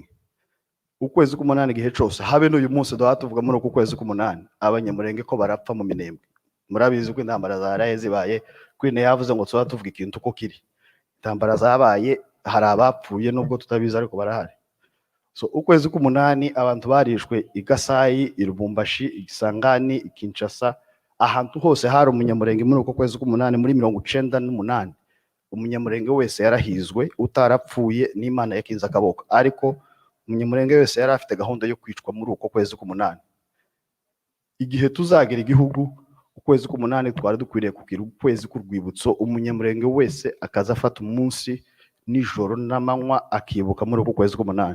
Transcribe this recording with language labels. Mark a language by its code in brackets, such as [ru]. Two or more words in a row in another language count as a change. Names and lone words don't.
[rw] Ukwezi k'umunani gihe cyose, habe n'uyu munsi tuvuga muri uku kwezi k'umunani Abanyamulenge ko barapfa mu minembwe. Murabizi ko intambara zaraye zibaye, Queen yavuze ngo tuba tuvuga ikintu uko kiri. Intambara zabaye, hari abapfuye nubwo tutabizi ariko barahari. So ukwezi k'umunani abantu barishwe i Gasayi, i Lubumbashi, i Kisangani, i Kinshasa, ahantu hose hari Umunyamulenge muri uko kwezi k'umunani muri 98. Umunyamulenge wese yarahizwe, utarapfuye n'Imana yakinze akaboko, ariko Umunyamulenge wese yari afite gahunda yo kwicwa muri uko kwezi k'umunani. Igihe tuzagira igihugu, ukwezi k'umunani twari dukwiriye kugira ukwezi k'urwibutso, Umunyamulenge wese akaza afata umunsi nijoro n'amanywa akibuka muri uko kwezi k'umunani.